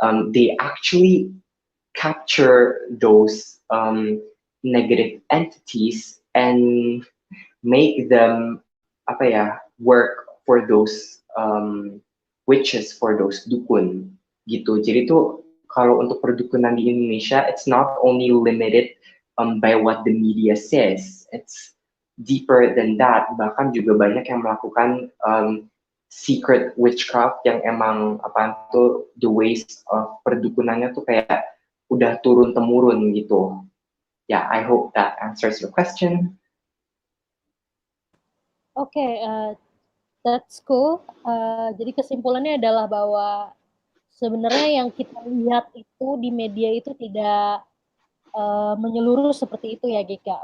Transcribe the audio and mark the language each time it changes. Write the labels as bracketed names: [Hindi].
[English] They actually capture those negative entities and make them [Indonesian] apa ya, [English] work for those witches, for those dukun gitu. [Indonesian] Jadi tuh kalau untuk perdukunan di Indonesia, [English] it's not only limited by what the media says, it's deeper than that. [Indonesian] Bahkan juga banyak yang melakukan [English] secret witchcraft [Indonesian] yang emang apa tuh [English] the ways of [Indonesian] perdukunannya tuh kayak udah turun temurun gitu. [English] Yeah, I hope that answers your question. Okay, that's cool. [Indonesian] Jadi kesimpulannya adalah bahwa sebenarnya yang kita lihat itu di media itu tidak menyeluruh seperti itu ya, Gika.